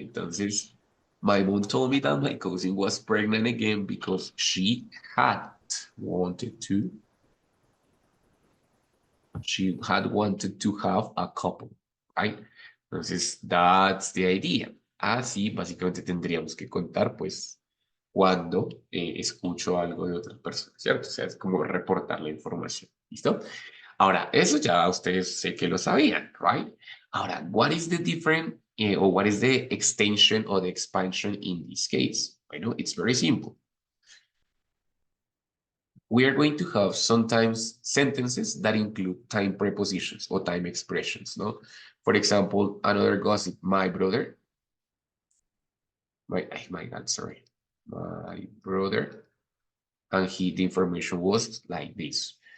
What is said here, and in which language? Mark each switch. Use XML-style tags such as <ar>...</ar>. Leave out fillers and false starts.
<en>Entonces, my mom told me that my cousin was pregnant again because she had wanted to. She had wanted to have a couple, right? Entonces, that's the idea.</en> <es>Así, básicamente tendríamos que contar, pues, cuando escucho algo de otras personas, ¿cierto? O sea, es como reportar la información, ¿listo? Ahora, eso ya ustedes sé que lo sabían, right?</es> <en>Ahora, what is the different, or what is the extension or the expansion in this case? Bueno, it's very simple. We are going to have sometimes sentences that include time prepositions or time expressions, no? For example, another gossip, my brother, my God, sorry, my brother, and the information was like this.</en>